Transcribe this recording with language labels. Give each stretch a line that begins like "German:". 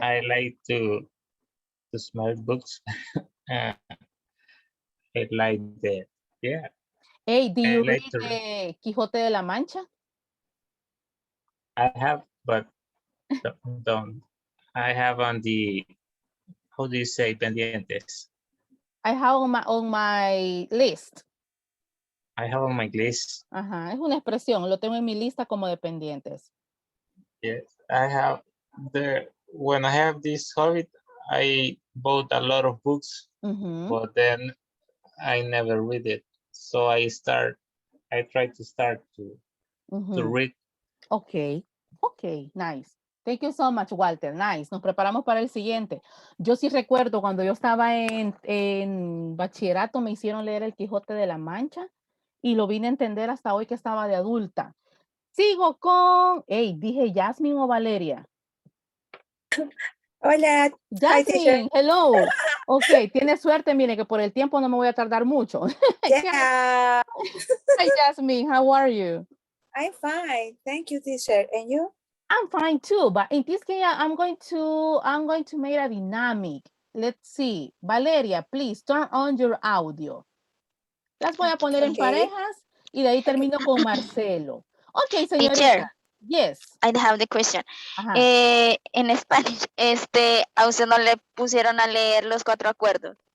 English: I like to smell books. uh, I like the yeah. Hey, do I you like read to read. Quijote de la Mancha? I have, but don't. I have on the, how do you say, pendientes. I have on my list. I have on my list.
Spanish: Ajá, es una expresión. Lo tengo en mi lista como de pendientes.
English: Yes, I have when I have this hobby, I bought a lot of books, but then I never read it. So I try to start to read. Ok, nice. Thank you so much, Walter. Nice.
Spanish: Nos preparamos para el siguiente. Yo sí recuerdo cuando yo estaba en bachillerato, me hicieron leer El Quijote de la Mancha y lo vine a entender hasta hoy que estaba de adulta. Sigo con, dije Jasmine o Valeria. Hola.
English: Jasmine, hello.
Spanish: Ok, tiene suerte, mire que por el tiempo no me voy a tardar mucho.
English: Yeah. Hi, Jasmine, how are you? I'm fine. Thank you, teacher. And you? I'm fine too, but in this case, I'm going to make a dynamic. Let's see. Valeria, please turn on your audio.
Spanish: Las voy a poner en parejas y de ahí termino con Marcelo. Ok, señorita.
English: Teacher. Yes. I have the question.
Spanish: En Spanish, ¿a usted no le pusieron a leer los 4 acuerdos?